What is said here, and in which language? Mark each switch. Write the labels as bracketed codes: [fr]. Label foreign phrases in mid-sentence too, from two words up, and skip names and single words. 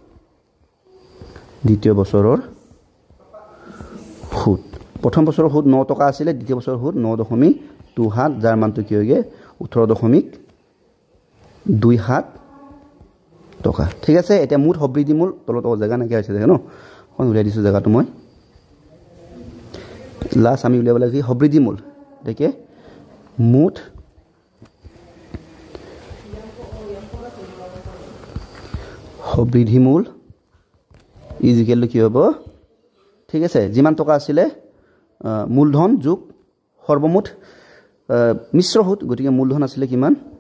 [as] সুদ প্ৰথম বছৰৰ সুদ 9 টকা আছিল দ্বিতীয় বছৰৰ সুদ 9.27 যাৰ মানটো কি হয়গে 18.27 টকা ঠিক আছে এটা মুঠ সবৃদ্ধি মূল তলত জায়গা নাকি আছে দেখো ন কোন উলিয়াই দিছো জায়গাটো মই লাষ্ট আমি উলিয়াব লাগে সবৃদ্ধি মূল দেখে মুঠ সবৃদ্ধি মূল ইজিকেল কি হ'ব ঠিক আছে যিমান টকা আছিল মূলধন যোগ সৰ্বমুঠ মিশ্ৰ সুদ গতিকে মূলধন আছিল কিমান